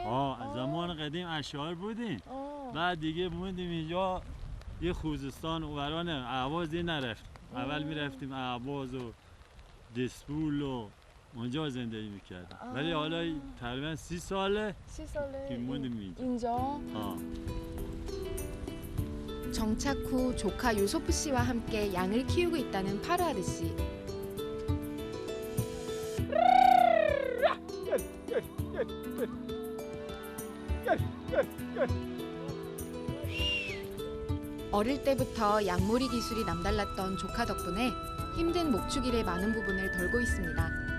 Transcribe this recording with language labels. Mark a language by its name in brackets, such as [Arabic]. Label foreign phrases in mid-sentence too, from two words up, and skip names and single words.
[Persian] از زمان قدیم اشاعر بودیم آه. بعد دیگه موندیم اینجا یه خوزستان اوران اهواز دیگه نرفت اول میرفتیم اهواز و دسپول و اونجا زندگی میکردیم ولی حالا تقریبا 30 ساله 10 ساله که موندیم اینجا [Korean] 인정. 정착 후 조카 요소프 씨와 함께 양을 키우고 있다는 파르하드 씨. 어릴 때부터 양몰이 기술이 남달랐던 조카 덕분에 힘든 목축일의 많은 부분을 덜고 있습니다.